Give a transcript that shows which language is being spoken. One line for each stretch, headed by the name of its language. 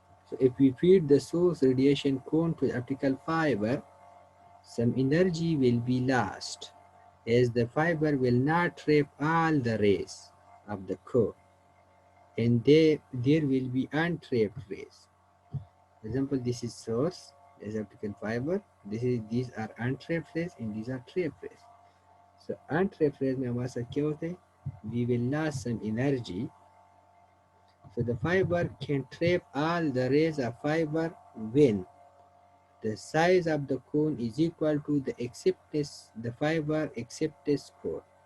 English: So if we feed the source radiation cone to the optical fiber, some energy will be lost as the fiber will not trap all the rays of the core and there will be untrapped rays. For example, this is source, this is optical fiber, these are untrapped rays and these are trapped rays. So untrapped rays
Hindi: में हमारे साथ क्या होता है?
English: We will lose some energy. So the fiber can trap all the rays of fiber when the size of the cone is equal to the fiber acceptance core.